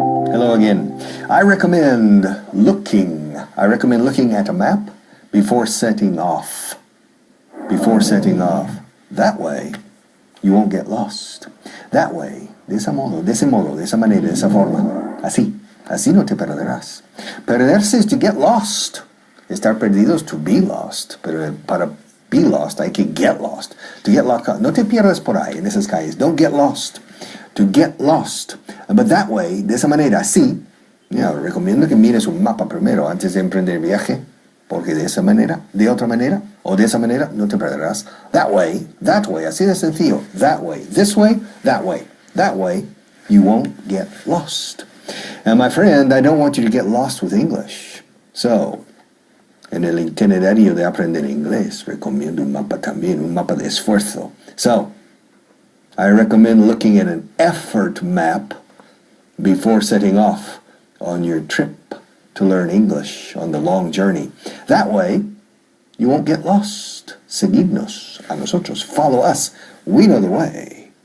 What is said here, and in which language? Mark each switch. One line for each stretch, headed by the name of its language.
English: Hello again. I recommend looking at a map before setting off. Before setting off. That way, you won't get lost. That way,
Spanish: de ese modo, de esa manera, de esa forma. Así no te perderás. Perderse
English: is to get lost.
Spanish: Estar perdido
English: is to be lost.
Spanish: Pero para
English: be lost
Spanish: hay que
English: get lost. To get lost,
Spanish: no te pierdas por ahí en esas calles.
English: Don't get lost. To get lost. But that way,
Spanish: de esa manera, así, recomiendo que mires un mapa primero antes de emprender el viaje. Porque de esa manera, de otra manera, o de esa manera, no te perderás.
English: That way,
Spanish: así de sencillo.
English: That way, this way, that way. That way, you won't get lost. And my friend, I don't want you to get lost with English.
Spanish: So, en el itinerario de aprender inglés, recomiendo un mapa también, un mapa de esfuerzo.
English: So, I recommend looking at an effort map before setting off on your trip to learn English on the long journey. That way, you won't get lost.
Spanish: Seguidnos, a nosotros,
English: follow us. We know the way.